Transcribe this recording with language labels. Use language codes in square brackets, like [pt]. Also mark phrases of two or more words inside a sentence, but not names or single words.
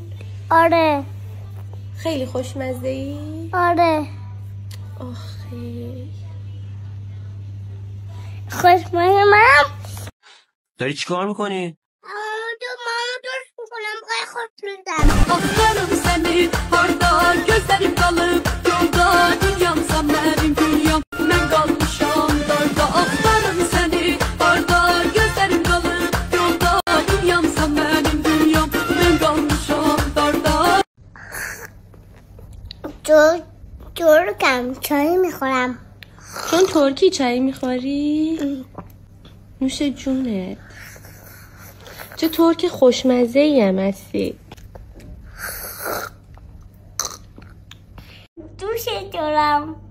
[fa] آره. خیلی خوشمزه ای؟ آره. آخه خوشمزه منم. داری چی کار میکنی؟ ماما درست میکنم قای خوشمزم. [az] Aferin seni harda gözlerim kalıp yolda dünyamsan benim dünyam ben kalmışam darda. Aferin seni harda gözlerim kalıp yolda dünyamsan benim dünyam ben kalmışam darda. [fa] ترکم چای میخورم. چون ترکی چای میخوری؟ نوش جونت. چه ترک خوشمزه ای هم هستی. دوست دارم.